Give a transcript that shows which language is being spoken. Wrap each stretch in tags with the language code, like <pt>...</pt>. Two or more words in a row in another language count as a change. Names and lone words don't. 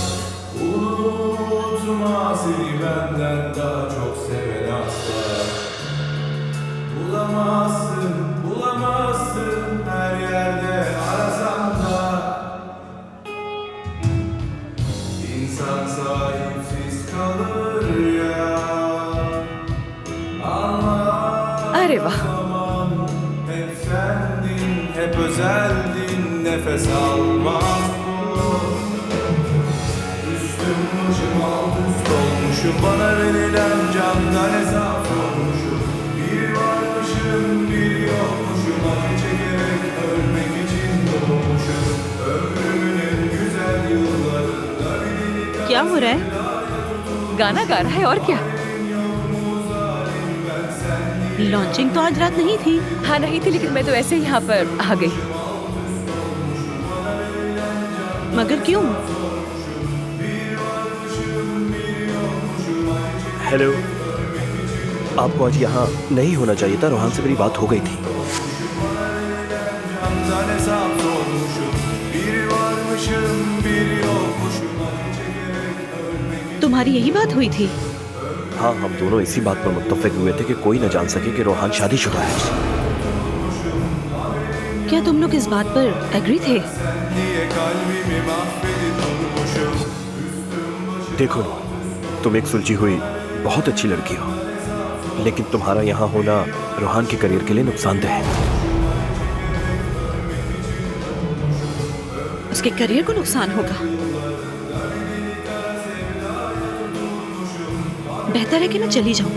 <tr>Unutma seni benden daha çok seven asla. Bulamazsın, bulamazsın her yerde arasan da. İnsan sahipsiz kalır ya.</tr> <hi>अरे वाह,</hi> <tr>Hep sendin, hep özeldin, nefes almaz bu. Üstüm başım alt üst olmuşum, bana verilen candan hesap sormuşum. Bir varmışım, bir yokmuşum, acı çekerek ölmek için doğmuşum. Ömrümün en güzel yıllarında bir deli</tr> <hi>क्या हो रहा है? गाना गा रहा है और क्या। लॉन्चिंग तो आज रात नहीं थी। हाँ नहीं थी, लेकिन मैं तो ऐसे ही यहाँ पर आ गई। मगर क्यों? हेलो, आपको आज यहाँ नहीं होना चाहिए था। रोहान से मेरी बात हो गई थी।</hi> <tr>candan hesap sormuşum. Bir varmışım, bir yokmuşum, acı çekerek ölmek için.</tr> <hi>तुम्हारी यही बात हुई थी? हाँ, हम दोनों इसी बात पर मुत्तफिक हुए थे कि कोई न जान सके कि रोहान शादीशुदा है। क्या तुम लोग इस बात पर एग्री थे?</hi> <tr>Niye kalbimi mahvedip durmuşum?</tr> <hi>देखो, तुम एक सुलझी हुई बहुत अच्छी लड़की हो, लेकिन तुम्हारा यहाँ होना रोहान के करियर के लिए नुकसानदेह है। उसके करियर को नुकसान होगा। बेहतर है कि मैं चली जाऊं।</hi>